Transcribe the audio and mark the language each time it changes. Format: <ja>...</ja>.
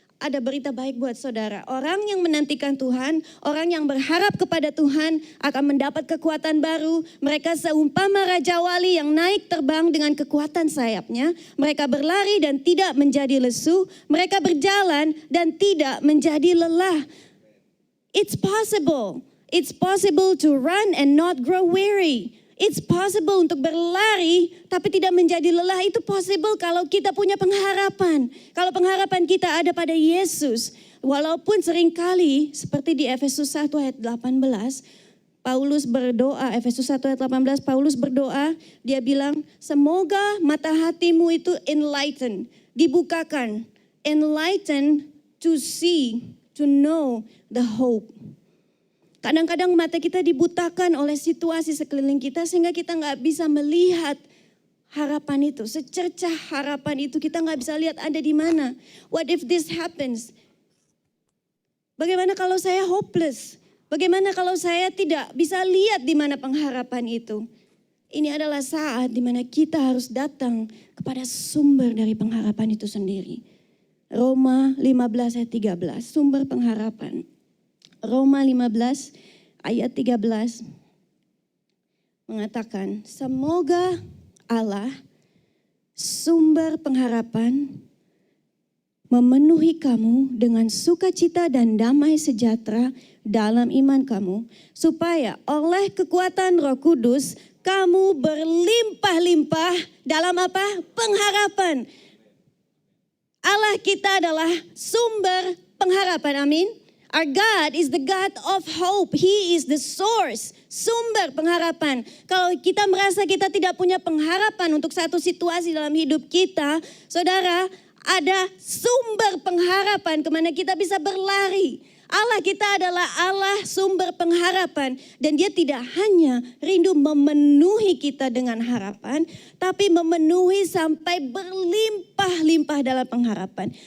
<id>ada berita baik buat saudara. Orang yang menantikan Tuhan, orang yang berharap kepada Tuhan akan mendapat kekuatan baru. Mereka seumpama Raja Wali yang naik terbang dengan kekuatan sayapnya. Mereka berlari dan tidak menjadi lesu. Mereka berjalan dan tidak menjadi lelah.</id> <en>It's possible. It's possible to run and not grow weary. It's possible</en> <id>untuk berlari tapi tidak menjadi lelah. Itu possible kalau kita punya pengharapan. Kalau pengharapan kita ada pada Yesus. Walaupun seringkali seperti di Efesus 1 ayat 18. Paulus berdoa, Efesus 1 ayat 18, Paulus berdoa. Dia bilang, semoga mata hatimu itu enlighten, dibukakan.</id> <en>Enlighten to see, to know the hope.</en> <id>Kadang-kadang mata kita dibutakan oleh situasi sekeliling kita sehingga kita nggak bisa melihat harapan itu. Secercah harapan itu kita nggak bisa lihat ada di mana.</id> <en>What if this happens?</en> <id>Bagaimana kalau saya hopeless? Bagaimana kalau saya tidak bisa lihat di mana pengharapan itu? Ini adalah saat di mana kita harus datang kepada sumber dari pengharapan itu sendiri. Roma 15 ayat 13, sumber pengharapan. Roma 15 ayat 13 mengatakan, semoga Allah sumber pengharapan memenuhi kamu dengan sukacita dan damai sejahtera dalam iman kamu, supaya oleh kekuatan Roh Kudus kamu berlimpah-limpah dalam apa? Pengharapan. Allah kita adalah sumber pengharapan, amin.</id> <en>Our God is the God of hope. He is the source,</en> <id>sumber pengharapan. Kalau kita merasa kita tidak punya pengharapan untuk satu situasi dalam hidup kita, saudara, ada sumber pengharapan kemana kita bisa berlari. Allah kita adalah Allah sumber pengharapan. Dan dia tidak hanya rindu memenuhi kita dengan harapan, tapi memenuhi sampai berlimpah-limpah dalam pengharapan.</id>